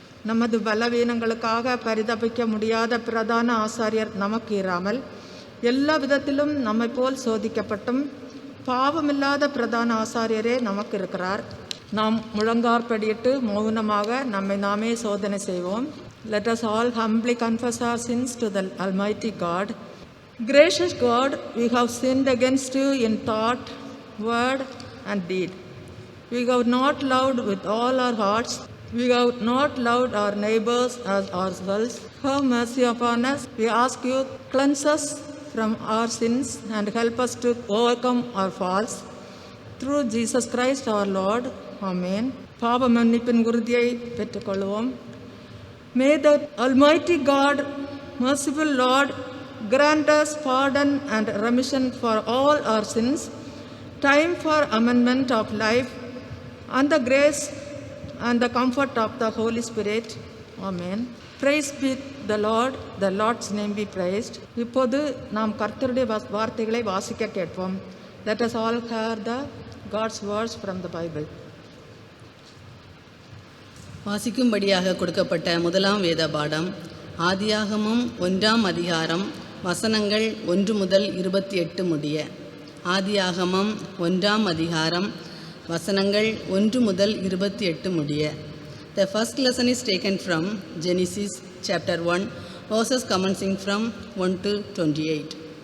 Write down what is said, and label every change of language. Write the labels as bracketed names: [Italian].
[Tamil] நமது பலவீனங்களுக்காக பரிதபிக்க முடியாத பிரதான ஆசாரியர் நமக்கு இராமல் எல்லா விதத்திலும் நம்மை போல் சோதிக்கப்பட்டும் பாவமில்லாத பிரதான ஆசாரியரே நமக்கு இருக்கிறார். நாம் முழங்காற்படியிட்டு மௌனமாக நம்மை நாமே சோதனை செய்வோம். [English] Let us all humbly confess our sins to the Almighty God. Gracious God, we have sinned against you in thought, word, and deed. We have not loved with all our hearts. We have not loved our neighbors as ourselves. Have mercy upon us. We ask you, cleanse us from our sins and help us to overcome our faults. Through Jesus Christ our Lord. Amen. [Tamil] பாவ மன்னிப்பின் உறுதியை பெற்றுக்கொள்வோம். [English] May the Almighty God, merciful Lord, grant us pardon and remission for all our sins, time for amendment of life, and the grace and the comfort of the Holy Spirit. Amen. Praise be the Lord, the Lord's name be praised. [Tamil] இப்போது நாம் கர்த்தருடைய வார்த்தைகளை வாசிக்க கேட்போம். [English] Let us all hear the God's words from the Bible. [Tamil] வாசிக்கும்படியாக கொடுக்கப்பட்ட முதலாம் வேத பாடம் ஆதியாகமம் 1ஆம் அதிகாரம் வசனங்கள் 1 முதல் 28 முடிய. ஆதியாகமம் 1ஆம் அதிகாரம் வசனங்கள் 1 முதல் 28 முடிய. [English] The first lesson is taken from Genesis chapter 1 verses commencing from 1 to 28.